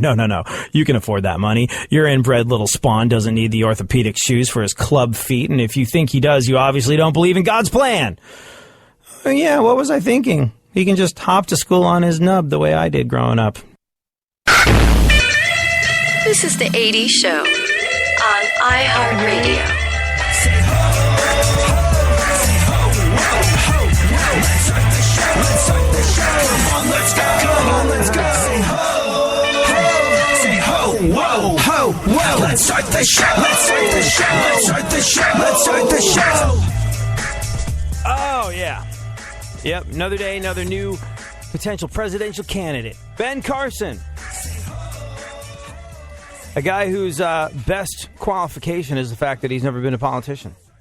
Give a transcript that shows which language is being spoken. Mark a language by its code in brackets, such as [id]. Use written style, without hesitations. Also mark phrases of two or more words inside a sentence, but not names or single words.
[en] You can afford that money. Your inbred little spawn doesn't need the orthopedic shoes for his club feet, and if you think he does, you obviously don't believe in God's plan. Yeah, what was I thinking? He can just hop to school on his nub the way I did growing up. This is the 80s Show on iHeartRadio. Say ho, ho, say ho, ho, ho, let's start the show, let's start the show. Come on, let's go, come on, let's go. Say ho, ho, say ho, whoa, ho, whoa, let's start the show, let's start the show, let's start the show, let's start the show. Oh, yeah. Yep, another day, another new potential presidential candidate. Ben Carson. A guy whose best qualification is the fact that he's never been a politician.